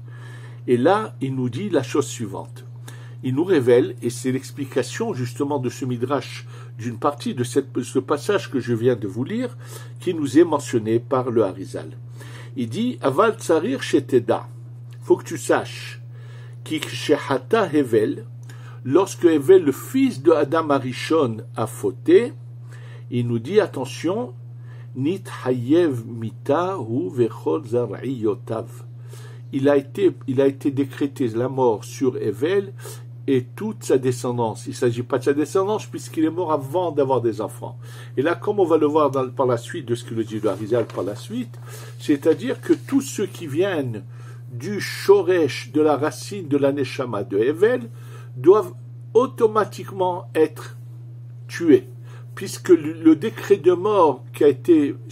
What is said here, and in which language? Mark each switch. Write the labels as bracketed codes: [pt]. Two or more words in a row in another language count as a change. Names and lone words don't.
[fr] Et là, il nous dit la chose suivante. Il nous révèle, et c'est l'explication justement de ce midrash, d'une partie de ce passage que je viens de vous lire, qui nous est mentionné par le Harizal. Il dit, [he] אבל צריך שתדע, [fr] faut que tu saches, [he] כי שחטא הבל, [fr] lorsque Hevel, le fils de Adam Arishon, a fauté, il nous dit, attention, [he] נתחייב מיתה הוא וכל זרעיותיו. [fr] Il a été décrété la mort sur Hevel et toute sa descendance. Il ne s'agit pas de sa descendance puisqu'il est mort avant d'avoir des enfants. Et là, comme on va le voir par la suite de ce que le dit le Harizal par la suite, c'est-à-dire que tous ceux qui viennent du shoresh, de la racine de la neshama de Hevel, doivent automatiquement être tués, puisque le décret de mort qui est